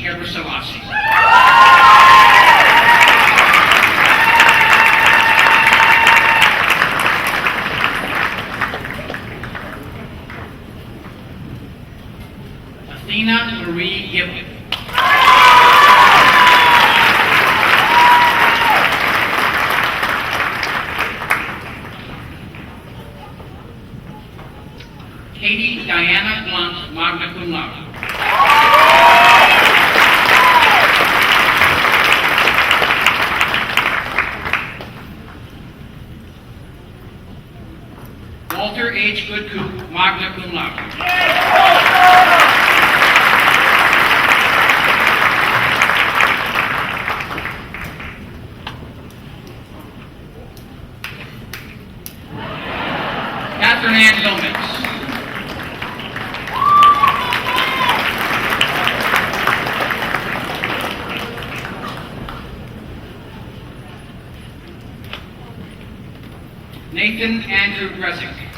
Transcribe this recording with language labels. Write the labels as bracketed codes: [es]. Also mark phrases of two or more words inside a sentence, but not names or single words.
[en] Gebrselassie. Athena Marie Gibbon. Katie Diana Blunt, magna cum laude. Walter H. Goodcoop, magna cum laude. Catherine Ann Gomez. Nathan Andrew Gresick.